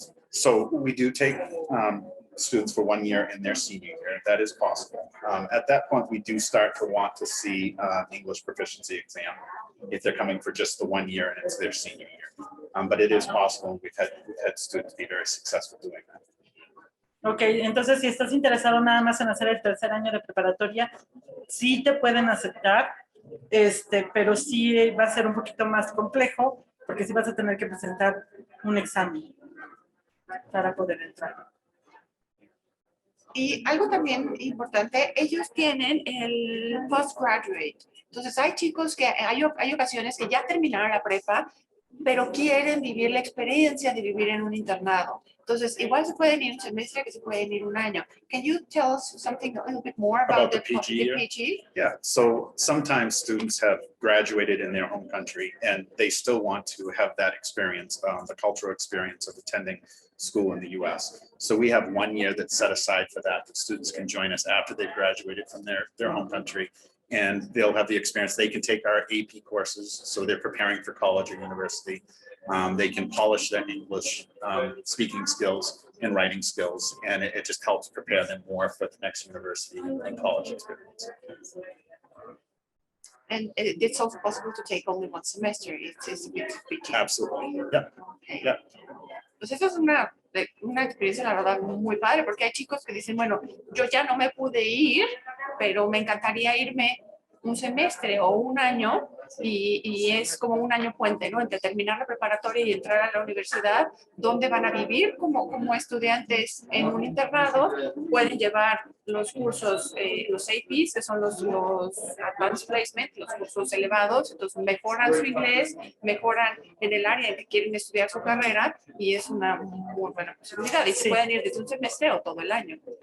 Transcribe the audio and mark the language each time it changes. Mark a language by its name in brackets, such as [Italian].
[English] So we do take students for 1 year in their senior year. That is possible. At that point, we do start to want to see English proficiency exam if they're coming for just the 1 year and it's their senior year. But it is possible. We've had students be very successful doing that. [Spanish] Ok, entonces si estás interesado nada más en hacer el tercer año de preparatoria, sí te pueden aceptar, pero sí va a ser un poquito más complejo porque sí vas a tener que presentar un examen para poder entrar. Y algo también importante, ellos tienen el postgraduate. Entonces hay chicos que hay ocasiones que ya terminaron la prepa, pero quieren vivir la experiencia de vivir en un internado. Entonces, igual se pueden ir un semestre que se pueden ir un año. [English] Can you tell us something a little bit more about the PG year? PG? Yeah, so sometimes students have graduated in their home country and they still want to have that experience, the cultural experience of attending school in the US. So we have 1 year that's set aside for that. The students can join us after they've graduated from their home country, and they'll have the experience. They can take our AP courses, so they're preparing for college or university. They can polish their English speaking skills and writing skills, and it just helps prepare them more for the next university and college experience. And it's also possible to take only 1 semester. It's a bit tricky. Absolutely, yeah, Okay. yeah. [Spanish] Pues eso es una experiencia, la verdad, muy padre, porque hay chicos que dicen, bueno, yo ya no me pude ir, pero me encantaría irme un semestre o un año, y es como un año puente, ¿no? Entre terminar la preparatoria y entrar a la universidad, donde van a vivir como estudiantes en un internado, pueden llevar los cursos, los APs, que son los Advanced Placement, los cursos elevados, entonces mejoran su inglés, mejoran en el área en que quieren estudiar su carrera, y es una muy buena posibilidad, y se pueden ir desde un semestre o todo el año.